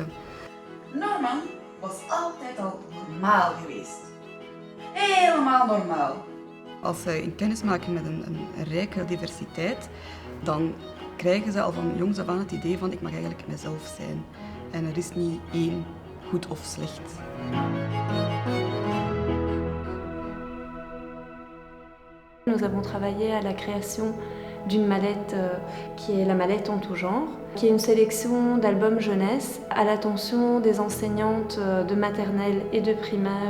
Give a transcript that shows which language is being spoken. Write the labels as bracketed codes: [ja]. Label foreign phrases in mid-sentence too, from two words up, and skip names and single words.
[nl] Norman was altijd al normaal geweest. Helemaal normaal. Als zij in kennis maken met een rijke diversiteit, dan krijgen ze al van jongs af aan het idee van ik mag eigenlijk mezelf zijn. En er is niet één goed of slecht. [fr] Nous avons travaillé à la création d'une mallette qui est la mallette en tout genre, qui est une sélection d'albums jeunesse à l'attention des enseignantes de maternelle et de primaire.